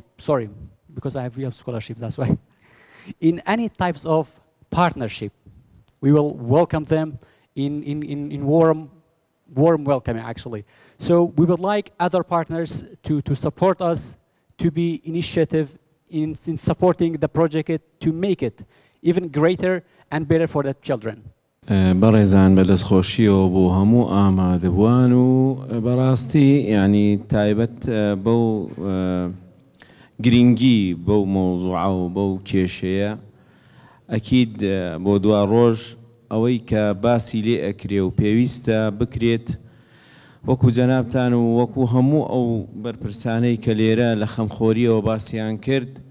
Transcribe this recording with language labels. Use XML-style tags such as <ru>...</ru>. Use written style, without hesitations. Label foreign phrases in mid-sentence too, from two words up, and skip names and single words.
<en>Sorry, because I have real scholarship, that's why. In any types of partnership, we will welcome them in warm welcoming actually. So we would like other partners to support us, to be initiative in supporting the project to make it even greater and better for the children.</en> <ckb>بەڕێزان بەدەستخۆشیەوە بۆ هەموو ئامادەبووان و بەڕاستی یعنی تایبەت بەو گرنگی بەو مۆزوعە و بەو کێشەیە ئەکید بۆ دوا ڕۆژ ئەوەی کە باسی لێ ئەکرێ و پێویستە بکرێت وەکو جەنابتان و وەکو هەموو ئەو بەرپرسانەی کە لێرە لە خەمخۆریەوە باسییان کرد</ckb>